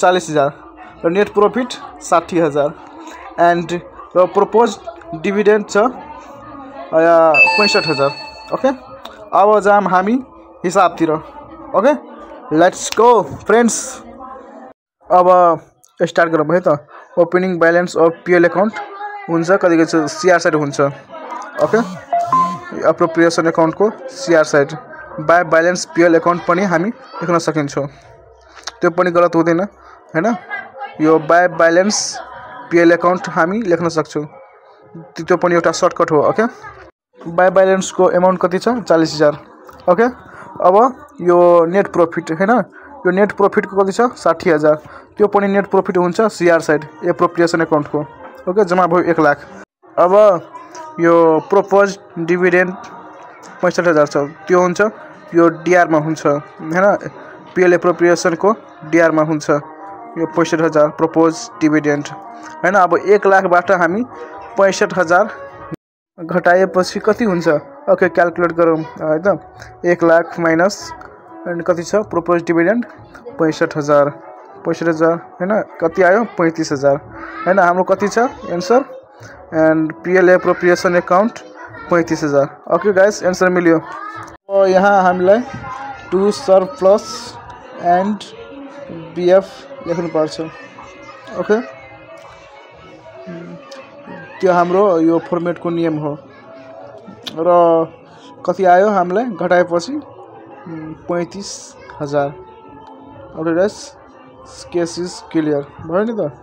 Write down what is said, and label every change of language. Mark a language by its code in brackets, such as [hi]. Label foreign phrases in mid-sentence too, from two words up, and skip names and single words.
[ne] 40000 र [en] net profit [ne] 60000 एन्ड र [en] proposed dividend [ne] छ 65000। ओके, अब जाम हामी हिसाबतिर। ओके, [en] let's go friends. [ne] अब स्टार्ट गरौँ है त। [en] opening balance of PL account [ne] हुन्छ कतिको छ? [en] CR side [ne] हुन्छ। ओके, [en] appropriation account [ne] को [en] CR side by balance PL account [ne] पनि हामी लेख्न सकिन्छ। त्यो पनि गलत हुँदैन हैन। यो [en] by balance PL account [ne] हामी लेख्न सक्छौं। त्यो पनि एउटा सर्टकट हो। ओके, [en] by balance [ne] को अमाउन्ट कति छ? 40000। ओके, अब यो [en] net profit [ne] हैन। यो [en] net profit [ne] को कति छ? 60000। त्यो पनि [en] net profit [ne] हुन्छ [en] CR side appropriation account [ne] को। ओके, जम्मा भयो 1 लाख। अब यो [en] proposed dividend [ne] 65000 छ, त्यो हुन्छ यो डीआर मा हुन्छ हैन। [en] PL appropriation [ne] को डीआर मा हुन्छ यो 65000 [en] proposed dividend [ne] हैन। अब 1 लाख बाट हामी 65000 घटाएपछि कति हुन्छ? ओके, क्याल्कुलेट गरौँ है त। 1 लाख [en] minus and [ne] कति छ? [en] proposed dividend [ne] 65000 हैन। कति आयो? 35000 हैन। हाम्रो कति छ आन्सर? [en] and PL appropriation account [ne] 35000। [en] okay guys, [ne] आंसर मिल्यो। तो यहाँ हामीलाई [en] to surplus and BF [ne] लेख्नु पर्छ। ओके, त्यो हाम्रो यो फर्मेट को नियम हो। र कति आयो हामीलाई घटाएपछि? 35000। [en] okay guys, case is clear [ne] भयो नि त।